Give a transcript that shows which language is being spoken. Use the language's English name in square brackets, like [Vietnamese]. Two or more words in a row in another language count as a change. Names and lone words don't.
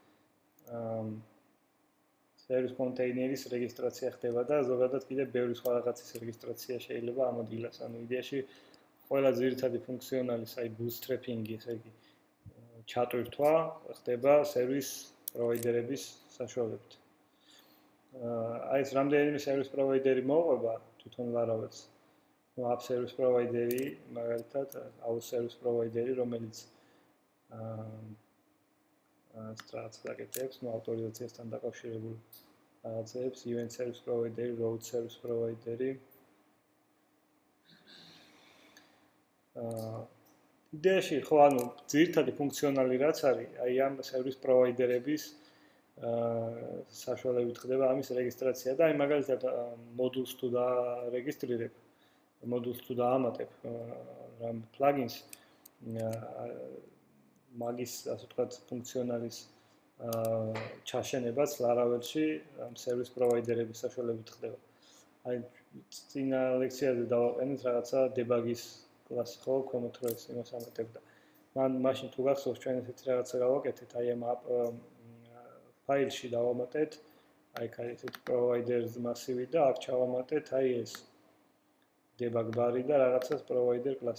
[English] service container-ის [Georgian] რეგისტრაცია ხდება და ზოგადად კიდე ბევრი სხვა რაღაცის რეგისტრაცია შეიძლება ამ ადგილას. ანუ იდეაში ყველა ძირითადი ფუნქციონალის, აი bootstrapping-ი, ესე იგი ჩატვირთვა ხდება [English] service provider-ების [Georgian] საშუალებით. აი ეს რამდენიმე [English] service provider-ი [Georgian] მოყვება თვითონ Laravel-ს. [English] app service provider-ი, [Georgian] მაგალითად, [English] out service provider-ი, [Georgian] რომელიც strats დაკეთებს, ну ავტორიზაციასთან დაკავშირებულ რაღაცებს, [English] event service provider-ი, road service provider-ი. [Georgian] იდეაში ხო, ანუ ძირითადი ფუნქციონალი რაც არის, აი ამ [English] service provider-ების [Georgian] საშუალებით ხდება ამის რეგისტრაცია და აი მაგალითად modules თუ დარეგისტრირებ modules თუ დაამატებ [English] RAM plugins [Georgian] მაგის ასე ვთქვათ ფუნქციონალის ჩაშენებაც Laravel-ში [English] service provider-ების [Georgian] საშუალებით ხდება. აი წინა ლექციაზე დავაყენეთ რაღაცა debug-ის კლასი ხო, ქვემოთ რო ეს იმას ამატებდა. მაშინ თუ გახსოვს ჩვენ ესეთი რაღაცა გავაკეთეთ, აი ამ ფაილში დავამატეთ, აი ესეთი [English] providers massive [Georgian] და აქ ჩავამატეთ აი ეს [English] debug bar-ი [Georgian] და რაღაცას [English] provider class.